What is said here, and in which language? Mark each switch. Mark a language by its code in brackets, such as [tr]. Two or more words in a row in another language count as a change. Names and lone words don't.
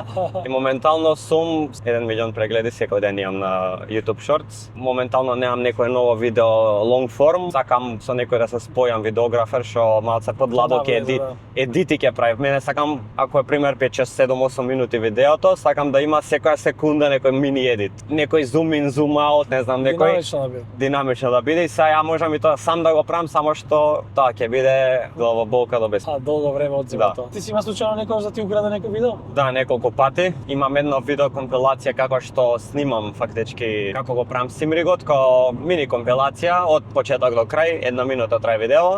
[mk] И моментално сум 1 милион прегледи секој ден имам на YouTube Shorts. Моментално немам некое ново видео [en] long form. [mk] Сакам со некој да се спојам видеографер што малце подладок едити ќе прави. Мене сакам ако е пример 5, 6, 7, 8 минути видеото, сакам да има секоја секунда некој мини едит. [en] Некој zoom in, zoom out, [mk] не знам, некој динамично да биде. Сега ја можам и тоа сам да го правам, само што тоа ќе биде главоболка до без. Долго време одзема тоа. Ти си има случајно некој да ти украде некој видео? Да, неколку пати. Имам едно видео компилација како што снимам фактички како го правам симригот, ко мини компилација од почеток до крај, 1 минута трае видео.